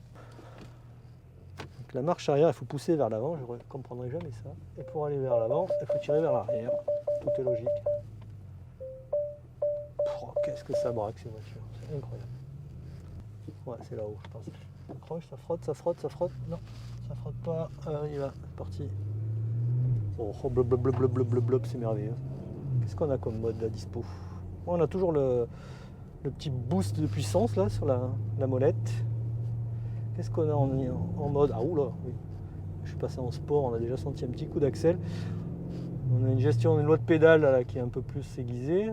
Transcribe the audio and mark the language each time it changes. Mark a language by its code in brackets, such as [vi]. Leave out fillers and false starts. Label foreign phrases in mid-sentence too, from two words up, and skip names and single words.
[fr] Donc la marche arrière, il faut pousser vers l'avant, je ne comprendrai jamais ça. Et pour aller vers l'avant, il faut tirer vers l'arrière. Tout est logique. Oh, qu'est-ce que ça braque ces voitures, c'est incroyable. Ouais, c'est là-haut, je pense. Ça croche, ça frotte, ça frotte, ça frotte. Non, ça frotte pas. Alors, on y va, c'est parti. Oh, blub, blub, blub, blub, blub, blub, blub, c'est merveilleux. Qu'est-ce qu'on a comme mode à dispo? On a toujours le petit boost de puissance là sur la molette. Qu'est-ce qu'on a en mode? Ah oula, oui. Je suis passé en sport, on a déjà senti un petit coup d'axel. On a une loi de pédale là, qui est un peu plus aiguisée.